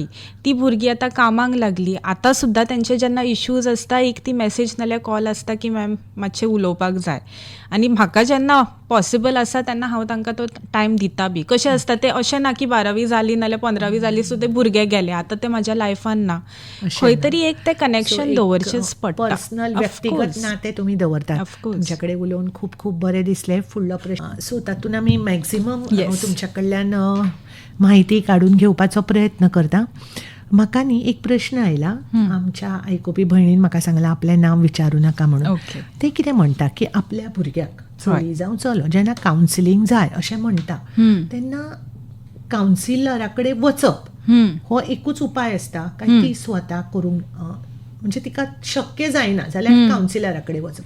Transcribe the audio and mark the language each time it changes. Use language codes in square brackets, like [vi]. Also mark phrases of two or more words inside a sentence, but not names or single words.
[kok] ती भुरगीं आतां कामाक लागली, आतां सुद्दां तेंचे जेन्ना इश्यूज आसता एक ती मॅसेज नाल्यार कॉल आसता की मॅम मातशें उलोवपाक जाय. आनी म्हाका जेन्ना पॉसिबल आसा तेन्ना हांव तांकां तो टायम दिता बी. कशें आसता तें अशें ना की 12वी जाली नाल्यार 15वी जाली सो ते भुरगे गेले, आतां ते म्हाज्या लायफान ना. अशें खंय ना. तरी एक तें कनेक्शन दवरचेंच पडटा. पर्सनल [en] Of [kok] व्यक्तिगत [en] course. [kok] नातें तुमी दवरतात. [en] Of course. [kok] तुमच्या कडेन उलोवन खूब खूब बरें दिसलें. फुडलो प्रश्न, सो तातूंत आमी मॅक्झिमम Yes. तुमच्या कडल्यान म्हायती काडून घेवपाचो प्रयत्न करता. म्हाका न्ही एक प्रश्न आयला, आमच्या आयकुपी भयणीन म्हाका सांगलां आपलें नांव विचारूं नाका म्हणून. ओके. ते कितें म्हणटा की आपल्या भुरग्याक चली जावं चलो जेन्ना कावन्सिलींग जाय अशें म्हणटा तेन्ना कावन्सिलरा कडेन वचप हो एकूच उपाय आसता काय ती स्वता करूंक, म्हणजे तिका शक्य जायना जाल्यार कावन्सिलरा कडेन वचप?